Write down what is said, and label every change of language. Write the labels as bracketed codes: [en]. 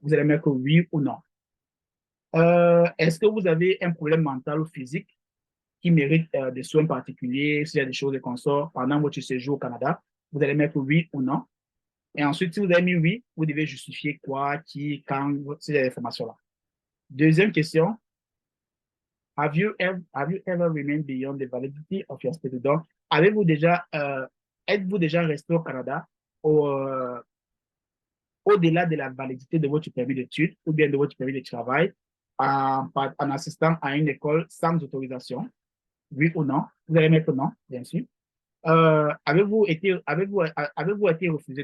[fr] Vous allez mettre oui ou non. Est-ce que vous avez un problème mental ou physique qui mérite des soins particuliers, s'il y a des choses de consort pendant votre séjour au Canada? Vous allez mettre oui ou non. Et ensuite, si vous avez mis oui, vous devez justifier quoi, qui, quand, ces informations-là. Deuxième question, [en] have you ever remained beyond the validity of your study? [fr] Donc, êtes-vous déjà resté au Canada au-delà de la validité de votre permis d'études ou bien de votre permis de travail en assistant à une école sans autorisation? Oui ou non? Vous allez mettre non, bien sûr. Avez-vous été refusé?